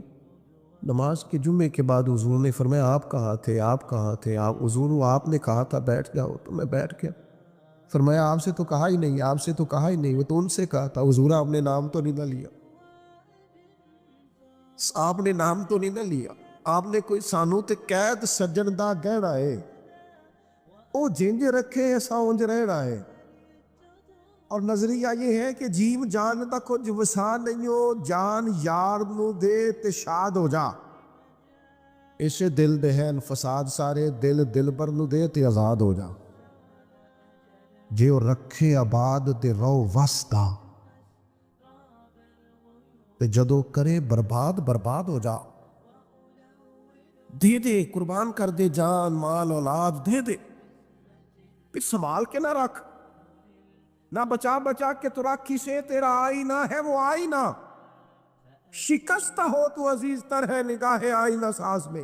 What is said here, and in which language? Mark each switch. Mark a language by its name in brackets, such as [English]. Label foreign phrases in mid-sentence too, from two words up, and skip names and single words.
[Urdu] نماز کے جمعے کے بعد حضور نے فرمایا آپ کہاں تھے، آپ کہاں تھے؟ آپ حضور آپ نے کہا تھا بیٹھ جاؤ تو میں بیٹھ گیا۔ فرمایا آپ سے تو کہا ہی نہیں، آپ سے تو کہا ہی نہیں، وہ تو ان سے کہا تھا۔ حضور آپ نے نام تو نہیں نہ لیا، آپ نے نام تو نہیں نہ لیا، آپ نے کوئی [Punjabi] سانو تے قید سجن دا گہنا ہے، او جنج رکھے ایسا اونج رہنا ہے۔ [Urdu] اور نظریہ یہ ہے کہ [Punjabi] جیم جان دا کچھ وسا نہیں ہو، جان یار نو دے تے شاد ہو جا، اسے دل دہن فساد سارے، دل دل بر نو دے تے آزاد ہو جا، جے او رکھے آباد تے رو وسدا، تے جدو کرے برباد برباد ہو جا۔ دے دے قربان کر دے جان مال اولاد دے دے، پھر سنبھال کے نہ رکھ، نہ بچا بچا کے تو رکھ سے [Urdu] تیرا آئینہ ہے وہ آئینہ، شکستہ ہو تو عزیز تر ہے نگاہ آئینہ ساز میں۔